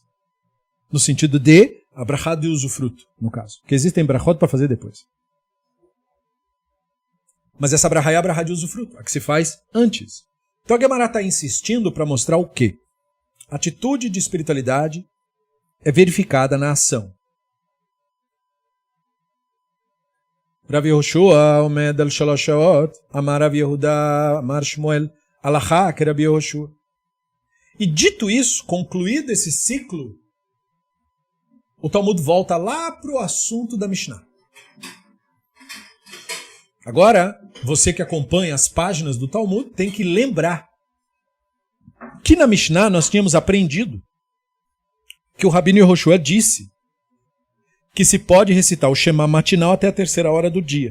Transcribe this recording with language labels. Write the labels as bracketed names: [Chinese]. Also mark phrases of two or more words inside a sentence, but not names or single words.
[Portuguese] No sentido de a brachá de usufruto, no caso. Porque existem brachot para fazer depois. Mas essa brachá é a brachá de usufruto, a que se faz antes. Então a Gemara está insistindo para mostrar o quê? A atitude de espiritualidade é verificada na ação. [Hebrew] רב יהושע עומד על שלש שעות, אמר רב יהודה, אמר שמואל, הלכה כרב יהושע. [Portuguese] E dito isso, concluído esse ciclo, o Talmud volta lá para o assunto da Mishnah. Agora, você que acompanha as páginas do Talmud tem que lembrar que na Mishnah nós tínhamos aprendido que o Rabino Yehoshua disse que se pode recitar o Shema matinal até a 3ª hora do dia.